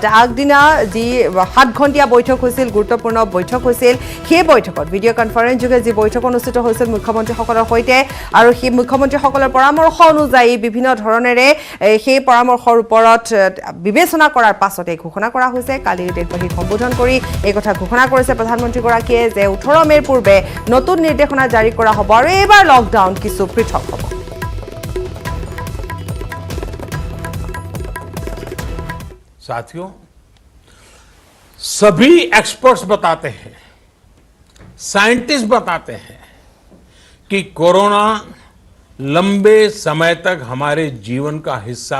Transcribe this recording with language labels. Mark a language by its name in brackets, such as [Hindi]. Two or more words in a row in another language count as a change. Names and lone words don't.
[Assamese] আগদিনা যি 7 ঘণ্টীয়া বৈঠক হৈছিল গুৰুত্বপূৰ্ণ বৈঠক হৈছিল সেই বৈঠকত ভিডিঅ' কনফাৰেন্স যোগে যি বৈঠক অনুষ্ঠিত হৈছিল মুখ্যমন্ত্ৰীসকলৰ সৈতে আৰু সেই মুখ্যমন্ত্ৰীসকলৰ পৰামৰ্শ অনুযায়ী বিভিন্ন ধৰণেৰে সেই পৰামৰ্শৰ ওপৰত বিবেচনা কৰাৰ পাছতে ঘোষণা কৰা হৈছে কালি দেশবাসীক সম্বোধন কৰি এই কথা ঘোষণা কৰিছে প্ৰধানমন্ত্ৰীগৰাকীয়ে যে 18 মেৰ পূৰ্বে নতুন নিৰ্দেশনা জাৰি কৰা হ'ব আৰু এইবাৰ লকডাউন কিছু পৃথক হ'ব [Hindi] साथियों सभी एक्सपर्ट्स बताते हैं साइंटिस्ट बताते हैं कि कोरोना लंबे समय तक हमारे जीवन का हिस्सा